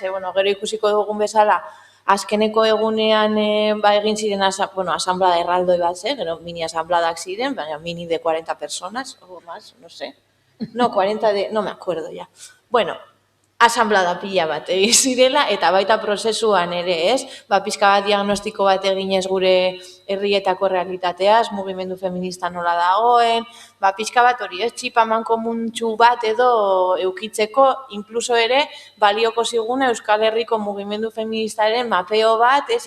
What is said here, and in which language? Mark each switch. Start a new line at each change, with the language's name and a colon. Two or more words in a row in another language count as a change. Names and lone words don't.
Basque: Bueno, gero ikusiko dugun bezala, azkeneko egunean egin ziren asamblada erraldoi bat zen, gero mini asambladak ziren, baina
Spanish: mini de 40 personas, o más, no sé. No, 40 de, no me acuerdo ya.
Basque: Bueno, asamblada pila bat egin zirela, eta baita prozesuan ere, ez? Pizka bat diagnostiko bat eginez gure herrietako realitateaz, mugimendu feminista nola dagoen, pizka bat hori, ez? Txipa mankomuntxu bat edo eukitzeko, inkluso ere, balioko ziguna Euskal Herriko mugimendu feministaren mapeo bat, ez?